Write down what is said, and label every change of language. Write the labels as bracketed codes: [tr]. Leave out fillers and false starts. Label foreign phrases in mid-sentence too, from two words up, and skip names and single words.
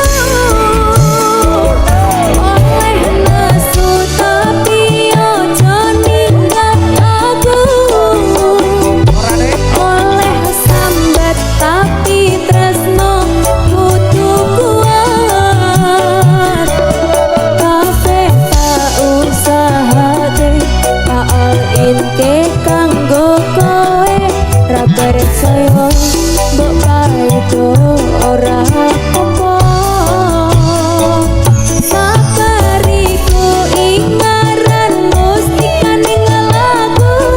[jv] Oleh nesu tapi ojo ninggal aku. Oleh sambat tapi tresno kudu kuat. Kabeh tak usahake tak [en] all in [jv] ke kanggo kowe ra percaya mbok paido ora apa. Sabariku ingaran mustika ninggal aku.